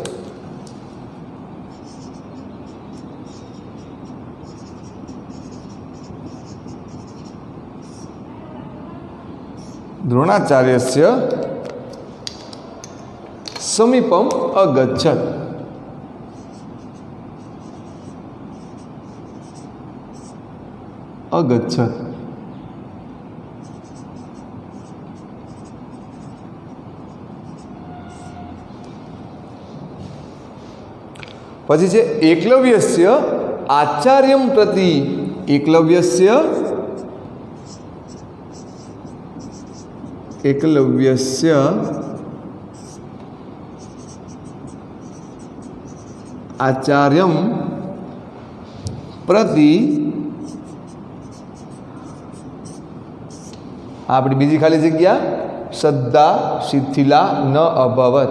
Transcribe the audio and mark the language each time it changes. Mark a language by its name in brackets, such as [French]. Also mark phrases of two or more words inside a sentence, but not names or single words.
[Sanskrit] द्रोणाचार्यस्य समीपम अगच्छत। [Gujarati] अगच्छत પછી છે [Sanskrit] એકલવ્યસ્ય આચાર્યમ પ્રતિ। એકલવ્યસ્ય आचार्यम प्रति [Gujarati] આપણી બીજી ખાલી જગ્યા [Sanskrit] श्रद्धा शिथिला न अभवत।